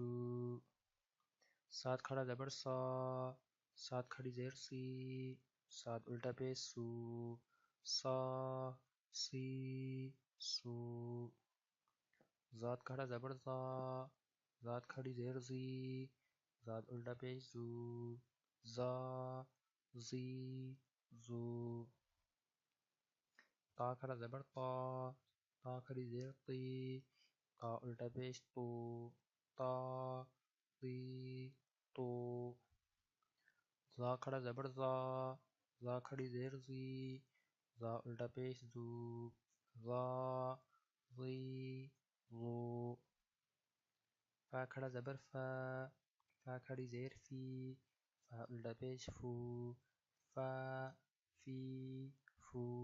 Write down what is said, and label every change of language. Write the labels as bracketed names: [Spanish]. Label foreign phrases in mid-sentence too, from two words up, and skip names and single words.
[Urdu] صاد کھڑا زبر سا، صاد کھڑی زیر سی، صاد الٹا پیش سو، سا سی سو۔ ضاد کھڑا زبر زا، ضاد کھڑی زیر زی، زاد الٹا پیش زو، زا، زی، زو. تا کھڑا زبر تا، تا کھڑی زیر تی، تا الٹا پیش تو، تا، تی، تو. زا کھڑا زبر زا، زا کھڑی زیر زی، زا الٹا پیش زو، زا، زی، زو. فا کھڑا زبر فا، فا کھڑی زیر فی، فا الٹا پیش فو، فا، فی، فو.